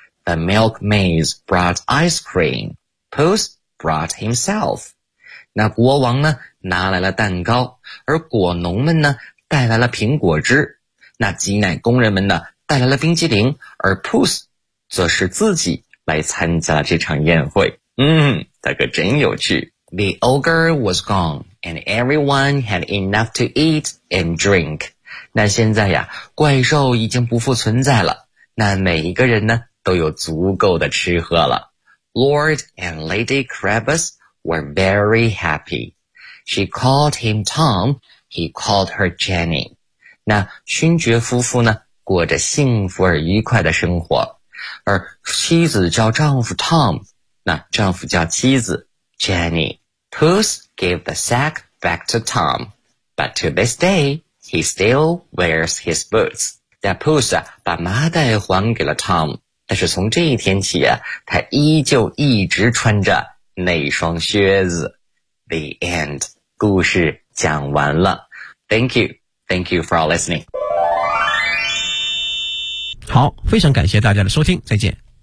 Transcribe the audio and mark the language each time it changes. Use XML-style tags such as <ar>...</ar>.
<en>The milkmaids brought ice cream. Puss brought himself.</en> <zh>那国王呢拿来了蛋糕，而果农们呢带来了苹果汁，那挤奶工人们呢带来了冰激凌，而 Puss 则是自己来参加了这场宴会。他可真有趣。</zh> <en>The ogre was gone and everyone had enough to eat and drink.</en> <zh>那现在呀，怪兽已经不复存在了，那每一个人呢，都有足够的吃喝了。</zh> <en>Lord and Lady Krabus were very happy. She called him Tom, he called her Jenny.</en> <zh>那勋爵夫妇呢，过着幸福而愉快的生活。而妻子叫丈夫 Tom, 那丈夫叫妻子 Jenny.</zh> <en>Puss gave the sack back to Tom, but to this day,He still wears his boots.</en> <zh>That Puss 啊，把麻袋还给了 Tom. 但是从这一天起啊，他依旧一直穿着那双靴子。</zh> <en>The end.</en> <zh>故事讲完了。</zh> <en>Thank you. Thank you for listening.</en> <zh>好，非常感谢大家的收听，再见。</zh>